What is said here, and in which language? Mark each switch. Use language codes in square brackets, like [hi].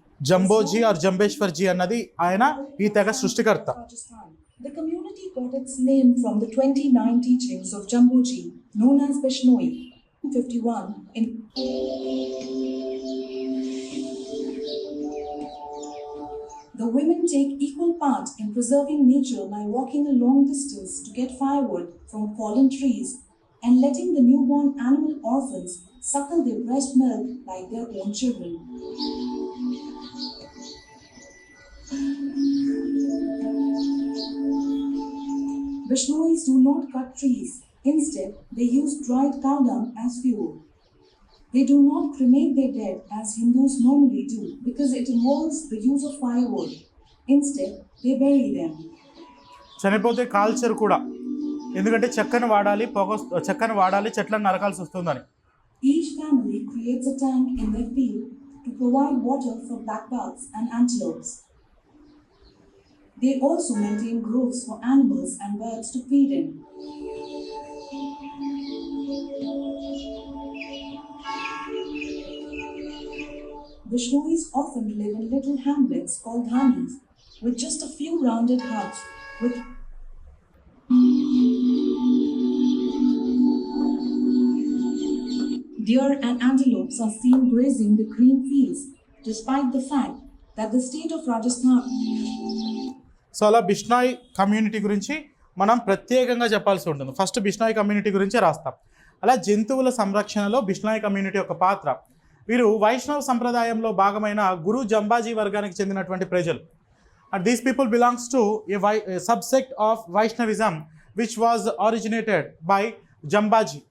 [te] జంబోజీ are జంబేశ్వర్జీ అన్నది ఆయన ఈ తెగ సృష్టికర్త. [en] The community got its name from the 29 teachings of Jamboji, known as Bishnoi. 51 in the women take equal part in preserving nature by walking a long distance to get firewood from fallen trees and letting the newborn animal orphans suckle their breast milk like their own children. Bishnois do not cut trees. Instead, they use dried cow dung as fuel. They do not cremate their dead as Hindus normally do because it involves the use of firewood. Instead, they bury them. [te] చనిపోతే కాల్చరు కూడా, ఎందుకంటే చెక్కను వాడాలి, చెట్లను నరకాల్సి వస్తుందని. [en] Each family creates a tank in their field to provide water for blackbucks and antelopes. They also maintain groves for animals and birds to feed in. Bishnois often live in little hamlets called dhanis, with just a few rounded huts with deer and antelopes are seen grazing the green fields, despite the fact that the state of Rajasthan. [te] So అలా Bishnoi community గురించి మనం ప్రత్యేకంగా చెప్పాల్సి ఉంటుంది. First Bishnoi community గురించే రాస్తాం. అలా జంతువుల సంరక్షణలో బిష్నాయ్ కమ్యూనిటీ యొక్క పాత్ర. వీరు వైష్ణవ సంప్రదాయంలో భాగమైన గురు జంబాజీ వర్గానికి చెందినటువంటి ప్రజలు. [en] And these people belongs to a subsect of Vaishnavism which was originated by Jambhaji.